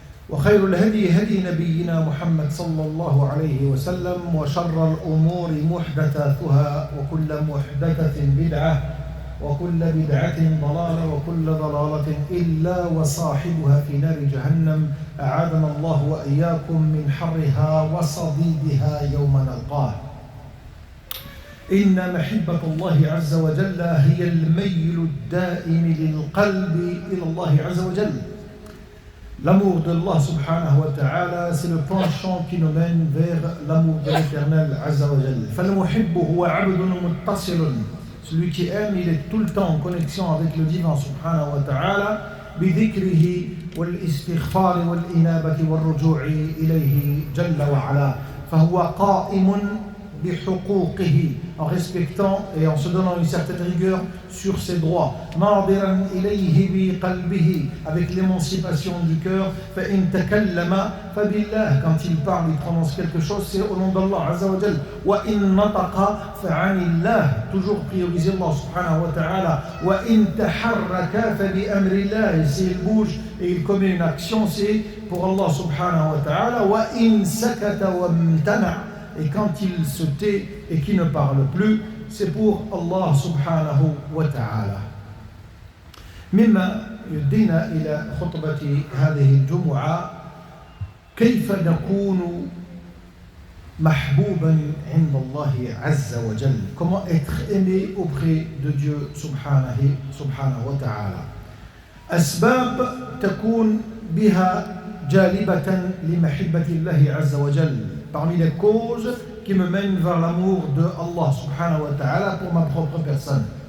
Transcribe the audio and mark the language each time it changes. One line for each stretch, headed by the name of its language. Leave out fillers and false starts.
Arabic: وخير الهدي هدي نبينا محمد صلى الله عليه وسلم وشر الأمور محدثاتها وكل محدثة بدعة وكل بدعة ضلالة وكل ضلالة إلا وصاحبها في نار جهنم أعاذنا الله وإياكم من حرها وصديدها يوم نلقاه. إن محبة الله عز وجل هي الميل الدائم للقلب إلى الله عز وجل.
French: L'amour d'Allah subhanahu wa ta'ala, c'est le penchant qui nous mène vers l'amour de l'éternel azza wa jal.
Arabic: فَالْمُحِبُّ هُوَ عَبْدٌ مُتَّصِلٌ.
French: Celui qui aime, il est tout le temps en connexion avec le divin subhanahu wa ta'ala
Arabic: بذكره والاستغفار والإنابة والرجوع إليه جل وعلا. فهو قائم بحقوقه,
French: en respectant et en se donnant une certaine rigueur sur ses droits.
Arabic: ناظرا إليه بقلبه,
French: avec l'émancipation du cœur.
Arabic: فإن تكلم فبالله,
French: quand il parle, il prononce quelque chose, c'est au nom d'Allah azza wa jal.
Arabic: وإن نطق فعن الله,
French: toujours prioriser Allah subhanahu wa ta'ala.
Arabic: وإن تحرك فبأمر الله,
French: et s'il bouge et il commet une action, c'est pour Allah subhanahu wa ta'ala.
Arabic: وإن سكت وامتنع,
French: et quand il se tait et qu'il ne parle plus, c'est pour Allah subhanahu wa ta'ala.
Arabic: مما يدينا إلى خطبة هذه الجمعة كيف نكون محبوبا عند الله عز وجل.
French: Comment être aimé auprès de Dieu subhanahu wa ta'ala.
Arabic: أسباب تكون بها جالبة لمحبة الله عز وجل.
French: Parmi les causes qui me mènent vers l'amour de Allah subhanahu wa ta'ala pour ma propre personne.